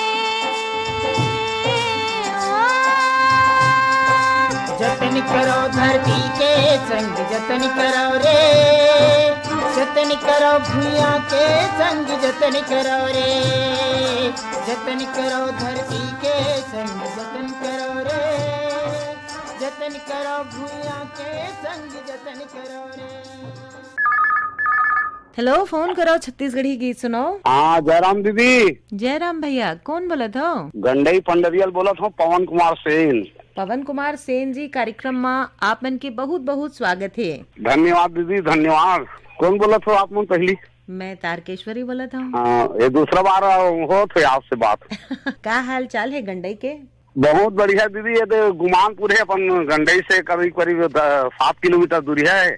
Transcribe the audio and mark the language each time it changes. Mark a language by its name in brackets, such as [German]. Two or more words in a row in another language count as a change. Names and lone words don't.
[Chhattisgarhi] जतन करो धरती के संग जतन करो रे, जतन करो भूया के संग जतन करो रे, जतन करो धरती के संग जतन करो रे, जतन करो भूया के संग जतन करो रे। हेलो, फोन करो छत्तीसगढ़ी गीत सुनो। हाँ जयराम दीदी। जयराम भैया, कौन बोलत हो? गंडई पंडरियल बोलत हूँ, पवन कुमार सेन। पवन कुमार सेन जी, कार्यक्रम में आप मन के बहुत बहुत स्वागत है। धन्यवाद दीदी, धन्यवाद। कौन बोलत हो आप मन पहली? मैं तारकेश्वरी बोलत हूँ। हाँ, ये दूसरा बार हो थे आपसे बात। का हाल चाल है गंडई के? बहुत बढ़िया दीदी। ये तो गुमानपुर है अपन गंडई से करीब करीब 7 किलोमीटर दूरी है।